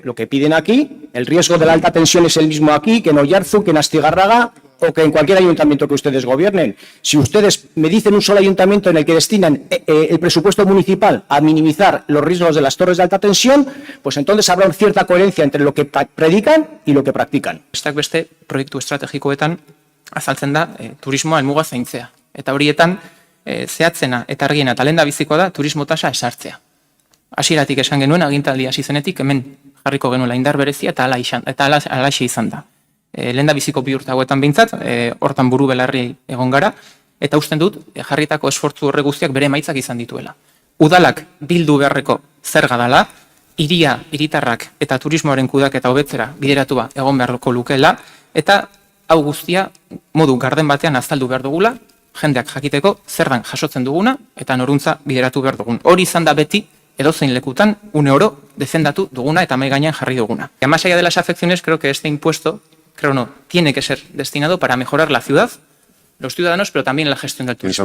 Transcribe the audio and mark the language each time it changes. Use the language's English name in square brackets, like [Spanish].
[Spanish] Lo que piden aquí, el riesgo de la alta tensión es el mismo aquí que en Oiartzun, que en Astigarraga o que en cualquier ayuntamiento que ustedes gobiernen. Si ustedes me dicen un solo ayuntamiento en el que destinan el presupuesto municipal a minimizar los riesgos de las torres de alta tensión, pues entonces habrá cierta coherencia entre lo que predican y lo que practican. [Basque] Besteak beste, proiektu estrategikoetan azaltzen da turismoa helmuga zaintzea. Eta horietan zehatzena eta argiena eta lehendabizikoa da turismo tasa esartzea. Hasieratik esan genuen, agintaldi hasi zenetik hemen jarriko genuela indar berezia eta halaxe izan da. Lehendabiziko bi urte hauetan behintzat, hortan buru belarri egon gara, eta usten dut jarritako esfortzu horre guztiak bere emaitzak izan dituela. Udalak bildu beharreko zerga dela, hiritarrak eta turismoaren kudaketa hobetzera bideratua egon beharko lukeela, eta hau guztia modu garden batean azaldu behar dugula, jendeak jakiteko zerdan jasotzen duguna eta noruntza bideratu behar dugun. Hori izan da beti edozein lekutan une oro defendatu duguna eta mahai gainean jarri duguna. [Spanish] Y más allá de las afecciones, creo que este impuesto creo no, tiene que ser destinado para mejorar la ciudad, los ciudadanos, pero también la gestión del turismo.